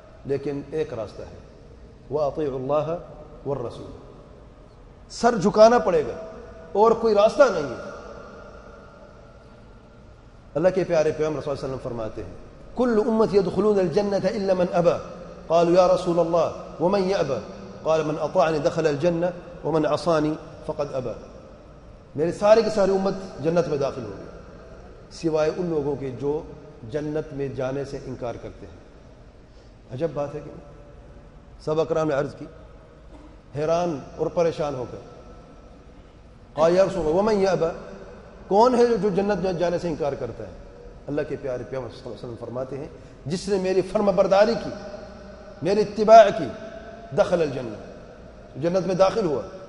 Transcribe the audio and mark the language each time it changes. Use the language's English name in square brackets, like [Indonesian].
[Urdu] لیکن ایک راستہ ہے [Arabic] وَأَطِيعُوا اللَّهَ وَالرَّسُولَ. [Urdu] سر جھکانا پڑے گا اور کوئی راستہ نہیں ہے. اللہ کے پیارے پیغمبر صلی اللہ علیہ وسلم فرماتے ہیں [Arabic] کل امتی يدخلون الجنة الا من ابى. قالوا یا رسول اللہ ومن يأبى؟ قال من اطاعنی دخل الجنة ومن عصانی فقد ابى. [Urdu] میرے سارے کے سارے امت جنت میں داخل ہوگی سوائے ان لوگوں کے جو جنت میں جانے سے انکار کرتے ہیں. عجب بات ہے کہ سب اکرام نے عرض کی حیران اور پریشان ہو کر [Arabic] قال یا رسول اللہ ومن يأبى؟ [Urdu] کون ہے جو جنت میں جانے سے انکار کرتا ہے؟ اللہ کے پیارے پیغمبر صلی اللہ علیہ وسلم فرماتے ہیں جس نے میری فرما برداری کی، میری اتباع کی، [Arabic] دخل الجنہ، [Urdu] جنت میں داخل ہوا.